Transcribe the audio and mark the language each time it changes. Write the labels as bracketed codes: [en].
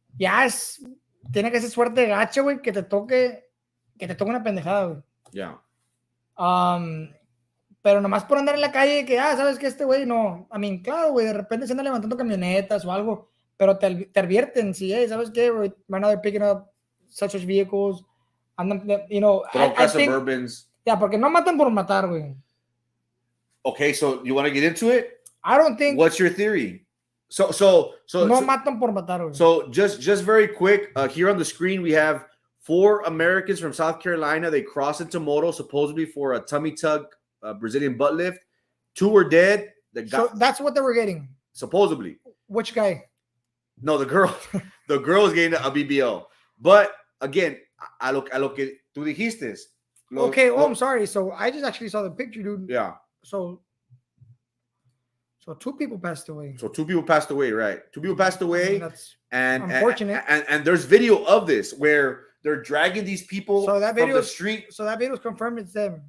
[es] Ya tiene que ser suerte gacha, güey, que te toque una pendejada, güey. [en] Yeah. [es] Pero nomás por andar en la calle, que, sabes que este güey no. [en] I mean, [es] claro, güey, de repente se anda levantando camionetas o algo, pero te advierten, sí, ¿sabes qué? [en] Right now they're picking up such vehicles, you know, I think, Suburbans. [es] Yeah, porque no matan por matar, güey. [en] Okay, so you want to get into it? I don't think. What's your theory? So [es] no matan por matar, güey. [en] So just very quick, here on the screen we have 4 Americans from South Carolina. They crossed into moto supposedly for a tummy tuck Brazilian butt lift. 2 were dead. So that's what they were getting. Supposedly. Which guy? No, the girl. The girl is getting a BBL. But again, [es] a lo que tú dijiste. [en] Okay, I'm sorry. So I just actually saw the picture, dude. Yeah. So 2 people passed away. So 2 people passed away, right? 2 people passed away. I mean, that's unfortunate. And there's video of this where they're dragging these people from the street. So that video is confirmed it's them.